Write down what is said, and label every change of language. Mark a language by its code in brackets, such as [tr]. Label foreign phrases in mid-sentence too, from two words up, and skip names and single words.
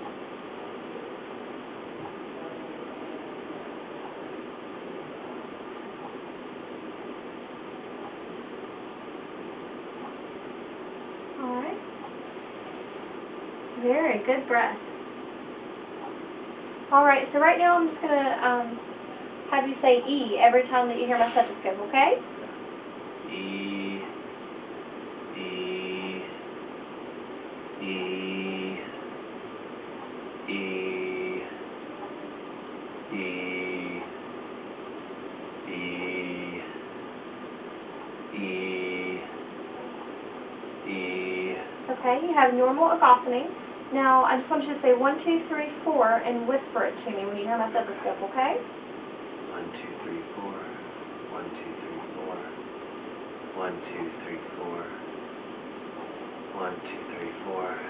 [en] All right. Very good breath. All right, so right now I'm just going to have you say E every time that you hear my stethoscope, okay? E, E, E, E, E, E, E, E. Okay, you have normal egophony. Now, I just want you to say 1, 2, 3, 4 and whisper it to me when you hear my stethoscope, okay? 1, 2, 3, 4. 1, 2, 3, 4. 1, 2, 3, 4. 1, 2, 3, 4.